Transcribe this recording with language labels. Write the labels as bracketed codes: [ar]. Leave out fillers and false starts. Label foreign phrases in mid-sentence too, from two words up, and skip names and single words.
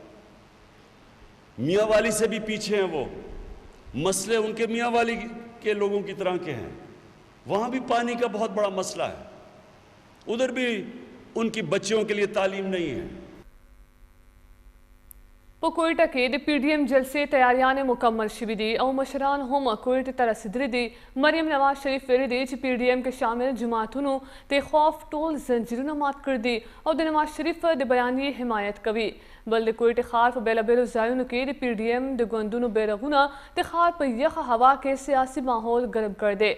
[ur] میانوالی سے بھی پیچھے ہیں وہ، مسئلے ان کے میانوالی کے لوگوں کی طرح کے ہیں. وہاں بھی پانی کا بہت بڑا مسئلہ ہے، ادھر بھی ان کی بچیوں کے لیے تعلیم نہیں ہے. [ps] په کوئټه کې د PDM جلسې تیاریانې مکمل شوې دي او مشران هم کوئټې ته رسېدلي دي. مریم نواز شریف ویلي دي چې PDM کې شامل جماعتونو د خوف ټول زنجیرونه مات کړي دي او د نواز شریف د بیانیې حمایت کوي. بل د کوئټې ښار په بیلابیلو ځایونو کې د PDM د ګوندونو بیرغونه د ښار په یخه هوا کې سیاسي ماحول ګرم کړ دی.